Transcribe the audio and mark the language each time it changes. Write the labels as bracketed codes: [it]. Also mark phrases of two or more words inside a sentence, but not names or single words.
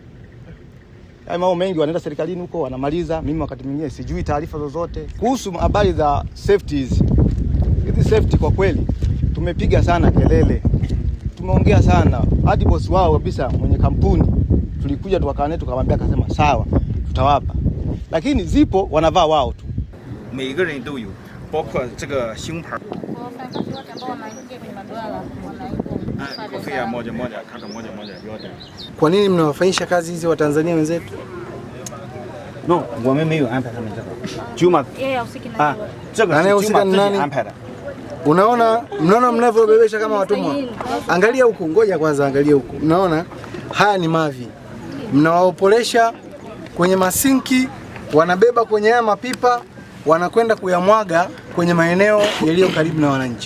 [sw] Hayo mambo mengi wanaenda serikalini huko wanamaliza, mimi wakati mwingine sijui taarifa zozote kuhusu habari za safeties. Hizi safety kwa kweli tumepiga sana kelele. Tumeongea sana. Hadi boss wao kabisa mwenye kampuni tulikuja tukakaa naye tukamwambia, akasema sawa tutawapa. Lakini zipo wanavaa wao tu. [zh] 每个人都有，包括这个胸牌。 [sw] kofia moja kaka moja yote. Kwa nini mnawafanyisha kazi hizi Watanzania wenzetu? [zh] No, 我们没有安排他们这个。Juma 也有事情。这个是 Juma 自己安排的。 [sw] Mnaona mnavyobebesha kama watumwa. Angalia huku, ngoja kwanza angalia huku. Mnaona haya ni mavi. Mnawaopolesha kwenye masinki, wanabeba kwenye haya mapipa, wanakwenda kuyamwaga kwenye maeneo yaliyo karibu na wananchi.